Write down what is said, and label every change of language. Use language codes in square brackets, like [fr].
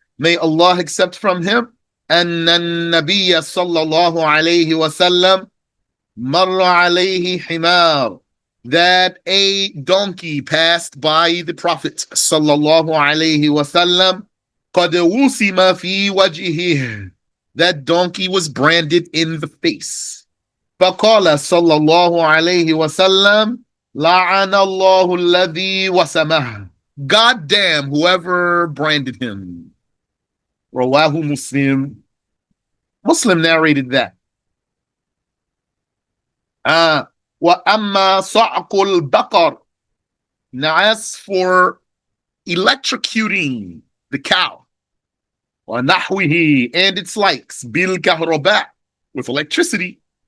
[en] May Allah accept from him, [ar] أن النبي صلى الله عليه وسلم مر عليه حمار, [en] that a donkey passed by the Prophet sallallahu alaihi wasallam. [ar] قد وسم في وجهه, [en] that donkey was branded in the face. [ar] فقال صلى الله عليه وسلم لعن الله الذي وسمه. [en] God damn whoever branded him. Rawahu Muslim. Muslim narrated that. [ar] وَأَمَّا صَعْقُ الْبَقَرِ. [en] Now as for electrocuting the cow, [ar] وَنَحْوِهِ, [en] and its likes, [ar] بِالْكَهْرَبَاء, [en] with electricity.